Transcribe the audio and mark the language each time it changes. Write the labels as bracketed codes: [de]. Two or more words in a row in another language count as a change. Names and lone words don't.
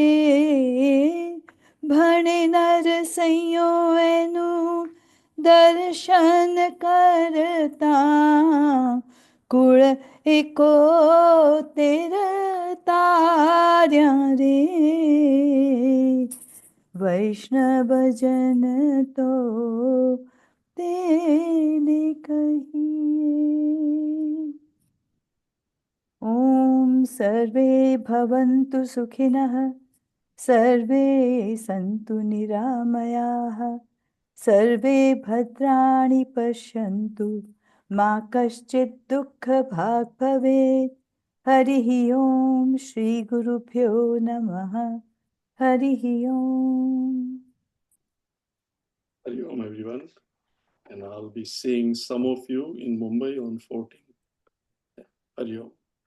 [gu] ભણે નરસૈયો એનું દર્શન કરતા, કુળ એકોતેર તાર્યા રે, વૈષ્ણવ જન તો તેને કહીએ। [sa] ॐ सर्वे भवन्तु सुखिनः, सर्वे सन्तु निरामयाः, सर्वे भद्राणि पश्यन्तु, मा कश्चित् दुःखभाग् भवेत्। हरिः ॐ श्रीगुरुभ्यो नमः। हरिः ॐ। Hari Om, [en] everyone. And I'll be seeing some of you in Mumbai on 14th. [sa] Hari Om.